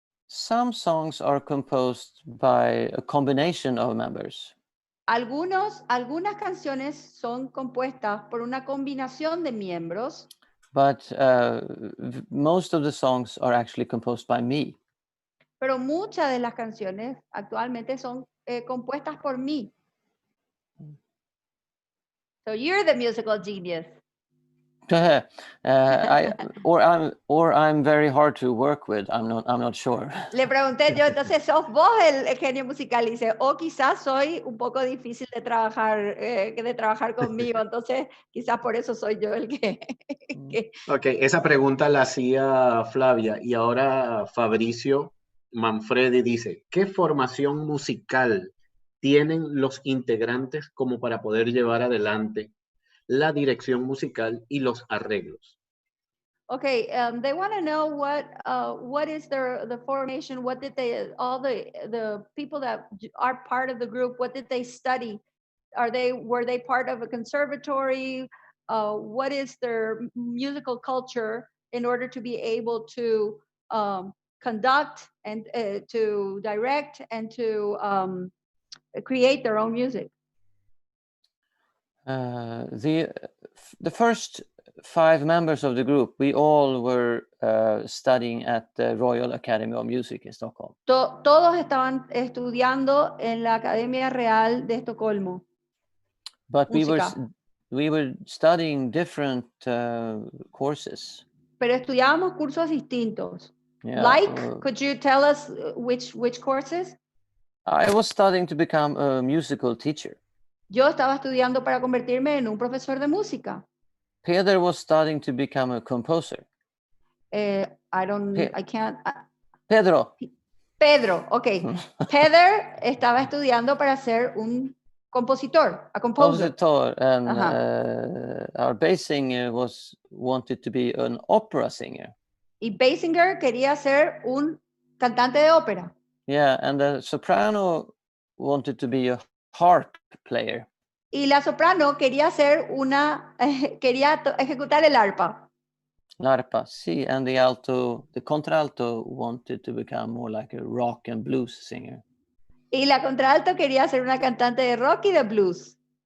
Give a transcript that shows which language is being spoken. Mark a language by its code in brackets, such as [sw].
[en] Some songs are composed by a combination of members. [es] Algunas canciones son compuestas por una combinación de miembros. [en] But most of the songs are actually composed by me. [es] Pero muchas de las canciones actualmente son compuestas por mí. [en] So you're the musical genius. I'm very hard to work with. I'm not sure. [es] Le pregunté yo, entonces, ¿sos vos el genio musical? Y dice, o quizás soy un poco difícil de trabajar conmigo, entonces quizás por eso soy yo el que... Ok, esa pregunta la hacía Flavia y ahora Fabricio Manfredi dice, ¿qué formación musical tienen los integrantes como para poder llevar adelante la dirección musical y los arreglos? [en] Okay, they want to know what is the formation, what did they, all the people that are part of the group, what did they study? Were they part of a conservatory? What is their musical culture in order to be able to conduct and to direct and to create their own music? The first 5 members of the group, we all were studying at the Royal Academy of Music in Stockholm. [es] Todos estaban estudiando en la Academia Real de Estocolmo. [en] But we were studying different courses. [es] Pero estudiábamos cursos distintos. [en] Yeah, could you tell us which courses? I was studying to become a musical teacher. [es] Yo estaba estudiando para convertirme en un profesor de música. [en] Pedro was studying to become a composer. I can't. Pedro, [es] okay. Pedro estaba estudiando para ser un compositor, [en] a composer. And our bass singer wanted to be an opera singer. [es] Y Basinger quería ser un cantante de ópera. [en] Yeah, and the soprano wanted to be a harp player. [es] Y la soprano quería ser quería ejecutar el arpa. La arpa, sí, [en] and the contralto wanted to become more like a rock and blues singer. [es] Y la contralto quería ser una cantante de rock y de blues.